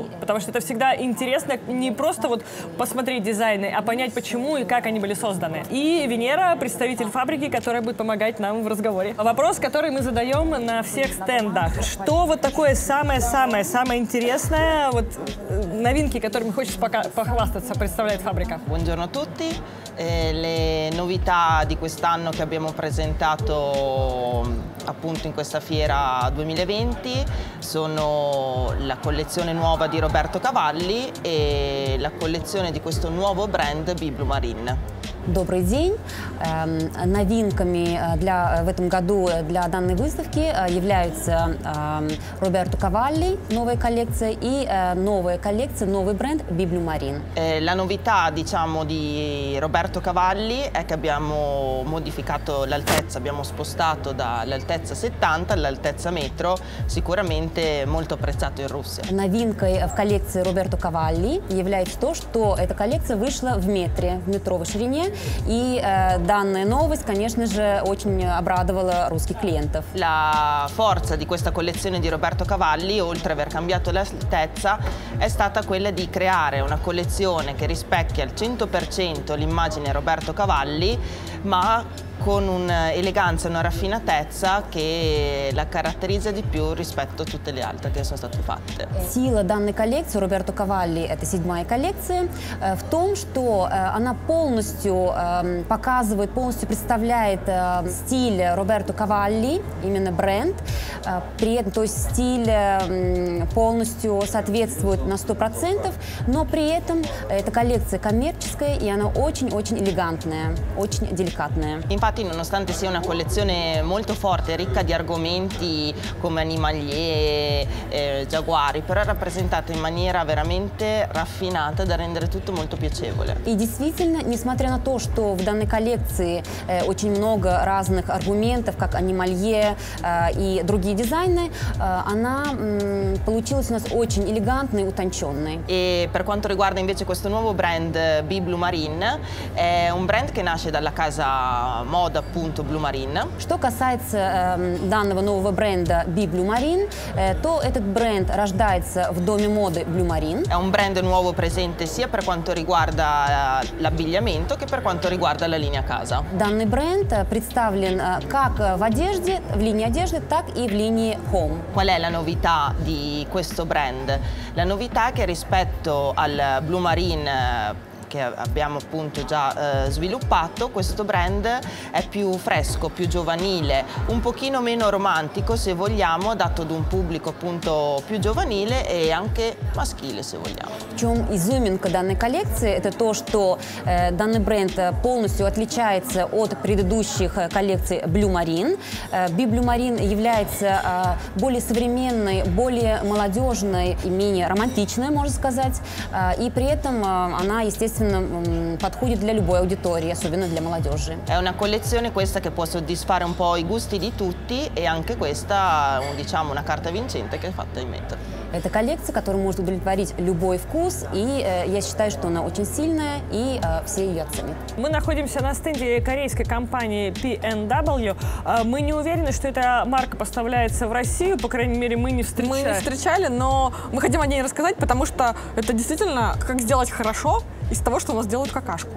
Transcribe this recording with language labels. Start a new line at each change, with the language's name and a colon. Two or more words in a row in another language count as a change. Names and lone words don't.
Russian: Потому что это всегда интересно не просто вот посмотреть дизайн, а понять, почему и как они были созданы. И Венера, представитель фабрики, которая будет помогать нам в разговоре. Вопрос, который мы задаем на всех стендах. Что вот такое самое интересное, вот новинки, которыми хочется похвастаться, представляет фабрика?
Italian: Buongiorno a tutti. Le novità di quest'anno che abbiamo presentato appunto in questa fiera 2020 sono la collezione nuova di Roberto Cavalli e la collezione di questo nuovo brand Blue Marine.
Russian: Добрый день. Новинками в этом году для данной выставки являются Роберто Cavalli, новая коллекция, и новая коллекция, новый бренд Blue Marine.
Italian: La novità, diciamo, di Roberto Cavalli è che abbiamo modificato l'altezza, abbiamo spostato dall'altezza 70 all'altezza metro, sicuramente molto apprezzato in Russia.
Russian: Новинкой в коллекции Роберто Cavalli является то, что эта коллекция вышла в метровой ширине. И данная новость, конечно же, очень обрадовала русских клиентов.
Italian: La forza di questa collezione di Roberto Cavalli, oltre ad aver cambiato l'altezza, è stata quella di creare una collezione che rispecchia al 100% l'immagine Roberto Cavalli, ma con un'eleganza e una raffinatezza che la caratterizza di più rispetto a tutte le altre che sono state fatte.
Russian: Сила данной коллекции Роберто Cavalli, это 7-я коллекция, в том, что она полностью показывает, полностью представляет стиль Роберто Cavalli, именно бренд. При этом, то есть стиль полностью соответствует на 100%, но при этом эта коллекция коммерческая и она очень-очень элегантная, очень деликатная.
Italian: Infatti, nonostante sia una collezione molto forte e ricca di argomenti come animalier, giaguari, però è rappresentata in maniera veramente raffinata da rendere tutto molto piacevole.
Russian: И действительно, несмотря на то, что в данной коллекции очень много разных аргументов, как анималье и другие дизайны, она получилась у нас очень элегантной и утонченной.
Italian: E per quanto riguarda invece questo nuovo brand Blue Marine, è un brand che nasce dalla casa moda appunto Blue Marine.
Russian: Что касается данного нового бренда Blue Marine, то этот бренд рождается в доме моды Blue Marine.
Italian: È un brand nuovo presente sia per quanto riguarda l'abbigliamento che per quanto riguarda la linea casa.
Russian: Данный бренд представлен как в одежде, в линии одежды, так и в линии home.
Italian: Qual è la novità di questo brand? La novità è che rispetto al Blue Marine che abbiamo appunto già sviluppato, questo brand è più fresco, più giovanile, un pochino meno romantico se vogliamo, dato ad un pubblico appunto più giovanile e anche maschile se vogliamo.
Russian: В чем изюминка данной коллекции? Это то, что данный бренд полностью отличается от предыдущих коллекций Blue Marine. Blue Marine является более современной, более молодежной и менее романтичной, можно сказать. И при этом она, естественно, подходит для любой аудитории, особенно для молодежи.
Italian: È una collezione questa che può soddisfare un po' i gusti di tutti e anche questa, diciamo, una carta vincente che è fatta in metal.
Russian: Это коллекция, которая может удовлетворить любой вкус, и я считаю, что она очень сильная, и все ее оценят. Мы находимся на стенде корейской компании P&W. Мы не уверены, что эта марка поставляется в Россию, по крайней мере, мы не встречали. Мы не встречали, но мы хотим о ней рассказать, потому что это действительно как сделать хорошо из того, что у нас делают какашку.